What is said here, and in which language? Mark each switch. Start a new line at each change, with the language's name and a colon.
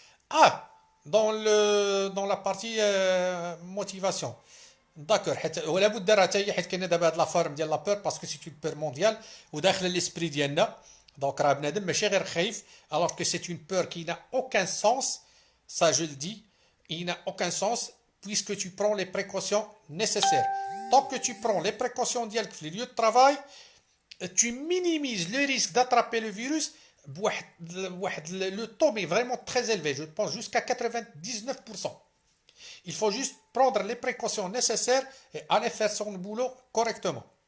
French: Ah, dans la partie motivation. D'accord.
Arabic: ولا بد راه حتى هي حيت كاينه دابا هاد لافارم ديال لا بور
French: باسكو سي اون بور مونديال
Arabic: وداخله ليسبري ديالنا دونك راه بنادم ماشي غير خايف
French: alors que c'est une peur qui n'a aucun sens, ça je le dis, il n'a aucun sens puisque tu prends les précautions nécessaires. Tant que tu prends les précautions ديالك في les lieux de travail, tu minimises le risque d'attraper le virus. Le taux est vraiment très élevé, je pense jusqu'à 99%. Il faut juste prendre les précautions nécessaires et aller faire son boulot correctement.